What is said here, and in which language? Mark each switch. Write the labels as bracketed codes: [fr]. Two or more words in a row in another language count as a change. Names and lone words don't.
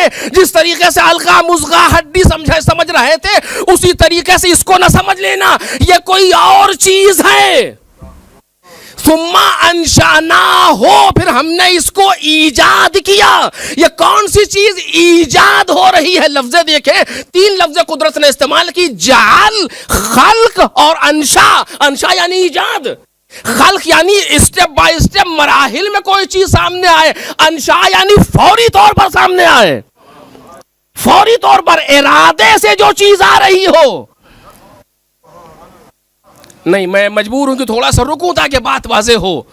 [ur] جس طریقے سے القا مضغہ ہڈی سمجھ رہے تھے، اسی طریقے سے اس کو نہ سمجھ لینا یہ کوئی اور چیز ہے. [ar] ثم انشأناہ، [ur] پھر ہم نے اس کو ایجاد کیا. یہ کون سی چیز ایجاد ہو رہی ہے؟ لفظ دیکھیں، 3 لفظ قدرت نے استعمال کی، جعل، خلق اور انشا. انشا یعنی ایجاد، خلق یعنی [en] step by step [ur] مراحل میں کوئی چیز سامنے آئے، انشا یعنی فوری طور پر سامنے آئے، فوری طور پر ارادے سے جو چیز آ رہی ہو. نہیں، میں مجبور ہوں کہ تھوڑا سا رکوں تاکہ بات واضح ہو.